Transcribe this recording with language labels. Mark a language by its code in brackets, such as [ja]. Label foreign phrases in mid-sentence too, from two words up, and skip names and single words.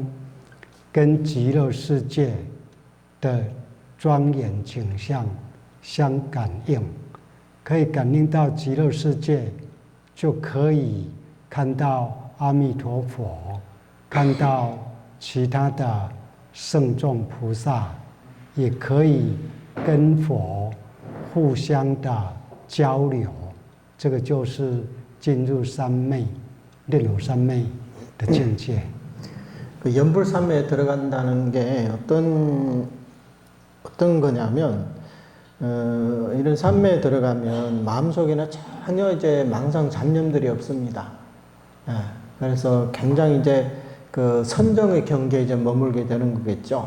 [zh] 跟极乐世界的庄严景象相感应，可以感应到极乐世界，就可以看到阿弥陀佛，看到其他的圣众菩萨，也可以跟佛互相的交流，这个就是进入三昧、念佛三昧的境界。 [ko] 그 연불삼매에 들어간다는 게 어떤 거냐면 이런 삼매에 들어가면 마음속에는 전혀 이제 망상 잡념들이 없습니다. 예, 그래서 굉장히 이제 그 선정의 경계에 이제 머물게 되는 거겠죠.